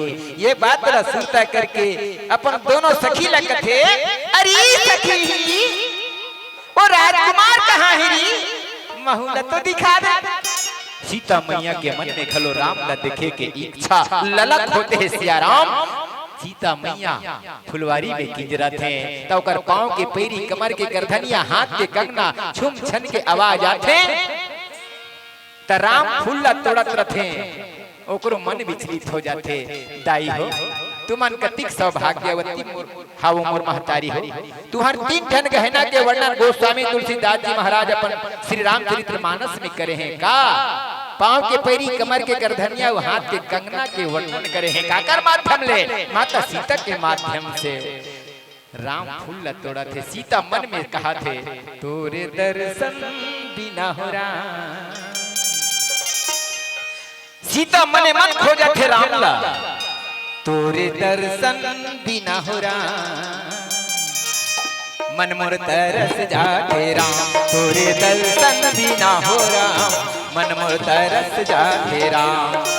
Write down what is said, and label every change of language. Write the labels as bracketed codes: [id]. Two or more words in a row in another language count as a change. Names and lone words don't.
[hne] ये बात ला सुनता करके अपन दोनों सखी लगते, अरे सखी वो राजकुमार कहाँ है री, महूला तो दिखा दे। सीता मैया के मन में खलो राम ला देखे के इच्छा ललक होते है सियाराम। सीता मैया फुलवारी में किंजरा थे, तो कर पांव के पैरी, कमर के गर्दनिया, हाथ के कंगना छुम छन के आवाज आथे। त राम फूल ला तोड़त रथे, ओकरो मन विचलित हो जाते। दाई हो तुमन कतिक सौभाग्यवती हाउ मोर महतारी हो, तुहर 3 ठन गहना के वर्णन गोस्वामी तुलसीदास जी महाराज अपन श्री रामचरितमानस में करे हैं का। पांव के पैरी, कमर के गर्दनिया, हाथ के कंगना के वर्णन करे हैं काकर माध्यम ले, माता सीता के माध्यम से। राम फूल तोड़ा थे, सीता मन में कहा थे, तोरे दर्शन बिना हो राम। सीता मने मन खोजा थे राम ला, तोरे दर्शन बिना हो राम, मन मोर तरस जाते राम, तोरे दर्शन बिना हो राम, मन मोर तरस जाते राम।